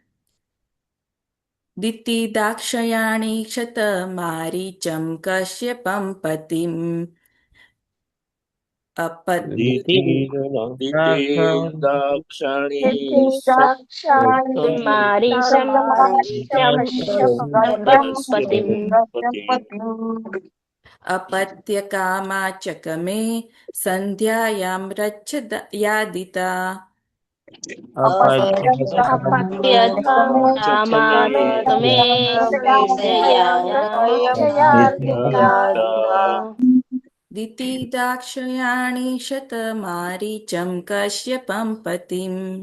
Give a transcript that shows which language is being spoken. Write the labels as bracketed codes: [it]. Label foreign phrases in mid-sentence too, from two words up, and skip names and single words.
[sa] દિતિ દાક્ષયાણી ક્ષત મારીચમ કશ્યપમ પતિમ દાક્ષાણી મારી अपत्य कामाचकमे संध्यायां रच्छ यादिता दिति दाक्षयाणी शतमारीचं कश्यपं पतिम्